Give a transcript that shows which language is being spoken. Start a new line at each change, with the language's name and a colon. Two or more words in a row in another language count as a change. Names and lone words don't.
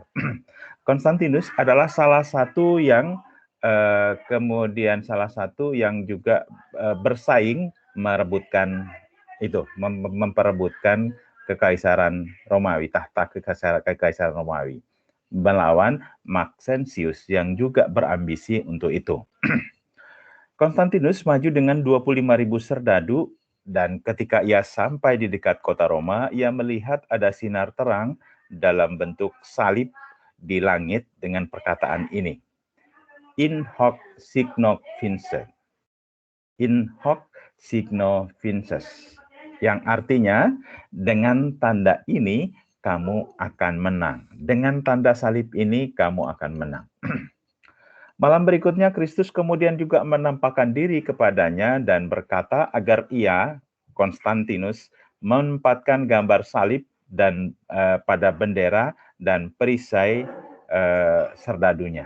Indonesian: Konstantinus adalah salah satu yang kemudian juga bersaing merebutkan itu, memperebutkan kekaisaran Romawi, tahta kekaisaran Romawi, melawan Maxentius yang juga berambisi untuk itu. Konstantinus maju dengan 25.000 serdadu, dan ketika ia sampai di dekat kota Roma, ia melihat ada sinar terang dalam bentuk salib di langit dengan perkataan ini:
Latin: In hoc signo vinces. In hoc signo vinces.
Indonesian: Yang artinya, dengan tanda ini kamu akan menang. Dengan tanda salib ini kamu akan menang. Malam berikutnya Kristus kemudian juga menampakkan diri kepadanya dan berkata agar ia, Konstantinus, menempatkan gambar salib dan pada bendera dan perisai serdadunya.